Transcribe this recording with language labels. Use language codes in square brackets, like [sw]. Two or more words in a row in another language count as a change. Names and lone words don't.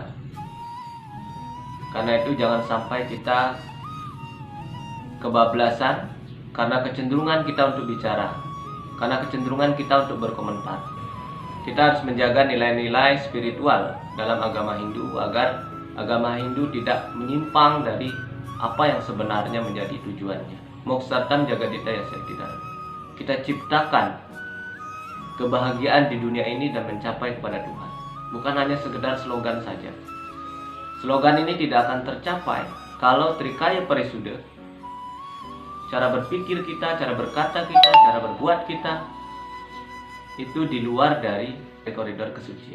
[id] Karena itu jangan sampai kita kebablasan karena kecenderungan kita untuk bicara, karena kecenderungan kita untuk berkomentar. Kita harus menjaga nilai-nilai spiritual dalam agama Hindu agar agama Hindu tidak menyimpang dari apa yang sebenarnya menjadi tujuannya. [sa] Moksartam jagadita yasatidara. [id] Kita ciptakan kebahagiaan di dunia ini dan mencapai kepada Tuhan. Bukan hanya sekedar slogan saja. Slogan ini tidak akan tercapai kalau [sa] trikaya parisuda, [id] cara berpikir kita, cara berkata kita, cara berbuat kita, itu di luar dari koridor kesucian.